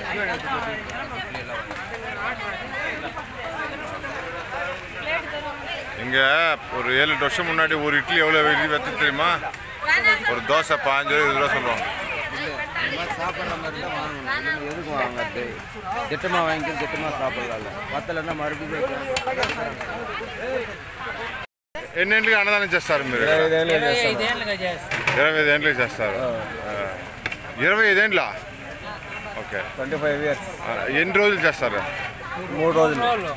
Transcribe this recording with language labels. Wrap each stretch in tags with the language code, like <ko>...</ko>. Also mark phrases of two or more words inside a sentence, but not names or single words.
<ta>இங்கே ஒரு 7-8 வருஷம் முன்னாடி ஒரு இட்லி எவ்வளோ வெத்து தெரியுமா? ஒரு தோசை 15 ரூபா சொல்லுவாங்க. சாப்பிட்ற மாதிரி தான் வாங்கணும். எதுக்கு வாங்கிறது? திட்டமாக வாங்கிட்டு திட்டமாக சாப்பிடலாம்ல.</ta> <te>పత్తలన్నా మరుగుదొడ్డి ఎన్ని గంటలకు అన్నదానం చేస్తారు మీరు? 25 ఏళ్ళకి చేస్తారు. 25 ఏళ్ళ? ఓకే.</te> <en>25 years.</en> <te>ఎన్ని రోజులు చేస్తారు? 3 రోజులు.</te>